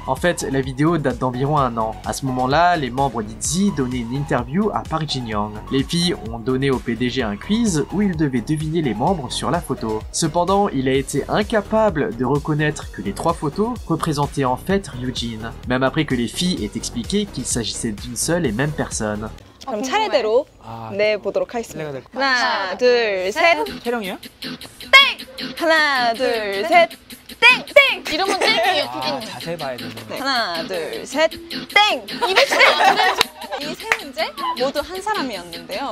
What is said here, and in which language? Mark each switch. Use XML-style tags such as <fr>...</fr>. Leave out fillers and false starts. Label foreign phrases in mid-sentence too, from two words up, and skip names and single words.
<fr>En fait, la vidéo date d'environ 1 an. À ce moment-là, les membres d'ITZY donnaient une interview à Park Jin-young. Les filles ont donné au PDG un quiz où il devait deviner les membres sur la photo. Cependant, il a été incapable de reconnaître que les 3 photos représentaient en fait Ryujin, même après que les filles aient expliqué qu'il s'agissait d'une seule et même personne.</fr> <ko>그럼 차례대로 내보도록 하겠습니다. 하나, 둘, 셋. 촬영이요? 하나, 둘, 셋. 땡! 땡! 이러면 땡이에요, 피디님. 자세히 봐야 되는데. 네. 하나, 둘, 셋. 땡! 이 세 문제 모두 한 사람이었는데요.</ko>